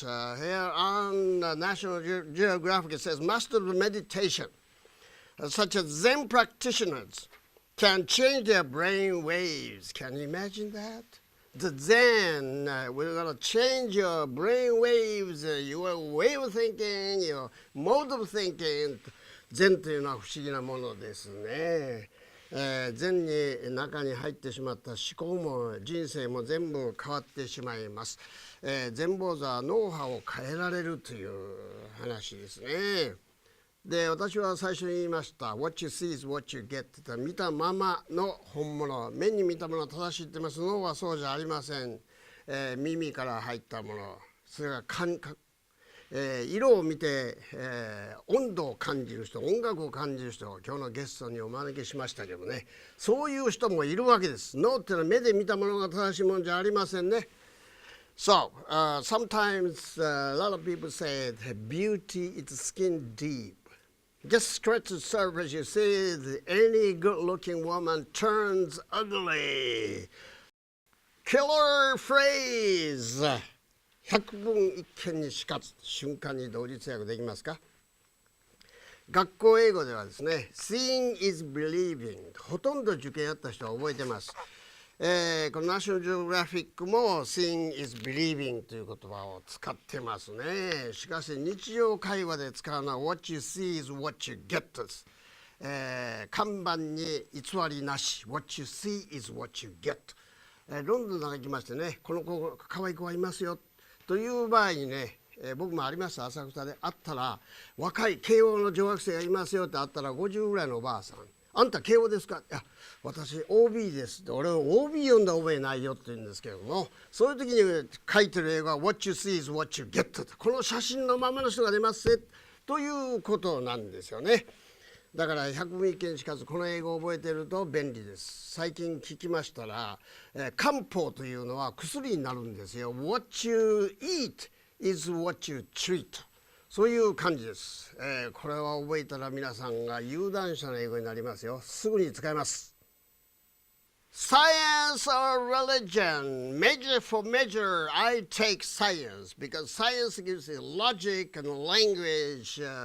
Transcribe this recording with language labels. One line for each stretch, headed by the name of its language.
English: Here on National Geographic it says Master of Meditation. Such as Zen practitioners can change their brain waves. Can you imagine that? The Zen, we're going to change your brain waves, your way of thinking, your mode of thinking.
Japanese: 禅というのは不思議なものですね。禅に中に入ってしまった思考も人生も全部変わってしまいます。禅坊主は脳波を変えられるという話ですね。で、私は最初に言いました。
English: What you see is what you get
Japanese: って見たままの本物。目に見たものは正しいって言います。脳はそうじゃありません。耳から入ったもの。それが色を見て、温度を感じる人、音楽を感じる人、今日のゲストにお招きしましたけどね。そういう人もいるわけです。脳っていうのは目で見たものが正しいものじゃありませんね。
English: So, sometimes a lot of people say that beauty is skin deep.Just scratch the surface, you see any good-looking woman turns ugly. Killer phrase.
Japanese: 百聞一見にしかず瞬間に同日訳できますか？学校英語ではですね、
English: Seeing is believing。
Japanese: ほとんど受験やった人は覚えてます。このナショナルジオグラフィックも
English: Seeing is believing
Japanese: という言葉を使ってますね。しかし日常会話で使うのは
English: What you see is what you get
Japanese: です。看板に偽りなし
English: What you see is what you get。
Japanese: ロンドンなんか行きましてね、この子可愛い子がいますよという場合にね、僕もありました浅草であったら若い慶応の女学生がいますよってあったら50ぐらいのおばあさん、あんた慶応ですか？いや、私 OB ですって。俺は OB 読んだ覚えないよって言うんですけども、そういう時に書いてる英語は
English: What you see is what you get。
Japanese: この写真のままの人が出ますということなんですよね。だから百聞一見しかずこの英語を覚えていると便利です。最近聞きましたら、漢方というのは薬になるんですよ。
English: What you eat is what you treat。
Japanese: そういう感じです。これは覚えたら皆さんが有段者の英語になりますよ。すぐに使えます。
English: Science or religion, measure for measure, I take science because science gives you logic and language.